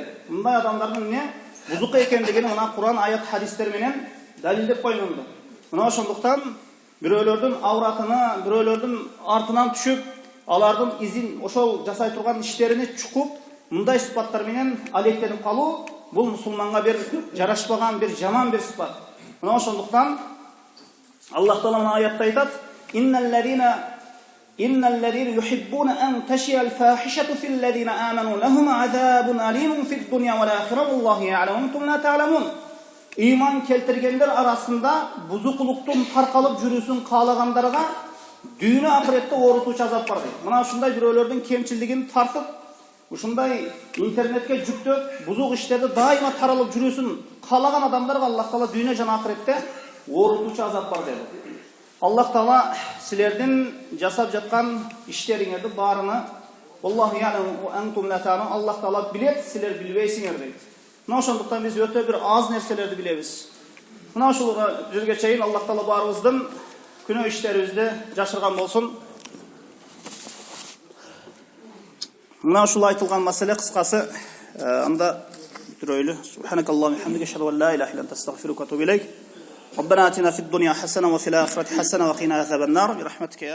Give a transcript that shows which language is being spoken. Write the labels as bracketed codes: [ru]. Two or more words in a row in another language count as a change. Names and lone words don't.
[ky] Мындай адамдардын эмне бузук экендигин мына Кур'ан аят хадистер менен далилдеп койгонду. Мына ошондуктан бирөөлөрдүн авратына, бирөөлөрдүн артынан түшүп, алардын изин ошол жасай турган иштерини чукуп, мындай сыпаттар менен алектенип калуу бул мусулманга bir жарашпаган, bir жаман bir сыпат. Мына ошондуктан Аллах Таала мына аятта айтат: [ar] "إن الذين يحبون أن تشيع الفاحشة في الذين آمنوا لهم عذاب أليم في الدنيا والآخرة والله يعلم وأنتم لا تعلمون." [ky] Иман келтиргендер арасында бузукулуктун таркалып жүрүүсүн каалагандарга дүйнө ахиретте оорутуучу азап бар дейт. Мына ушундай бирөөлөрдүн кемчилдигин тартып, ушундай интернетке жүктөп, бузук иштерди дайыма таралып жүрүүсүн каалаган адамдарга Аллах Таала дүйнө жана ахиретте оорутуучу азап бар деди. Аллах Таала силердин жасап жаткан иштериңерди баарыны [ar] الله يعلم وأنتم لا تعلمون, [ky] Аллах Таала билет, силер билбейсиңер дейт. Мына ошондуктан биз өтө bir аз нерселерди билебиз. Мына ушул жерге чейин Аллах Таала баарыбыздын күнөө иштерибизди жашырган болсун. Мына ушул айтылган маселе кыскасы, анда бүтүрөйлү. [ar] سبحانك اللهم وبحمدك أشهد أن لا إله إلا أنت أستغفرك وأتوب إليك. ربنا آتنا في الدنيا حسنة وفي الآخرة حسنة وقنا عذاب النار برحمتك يا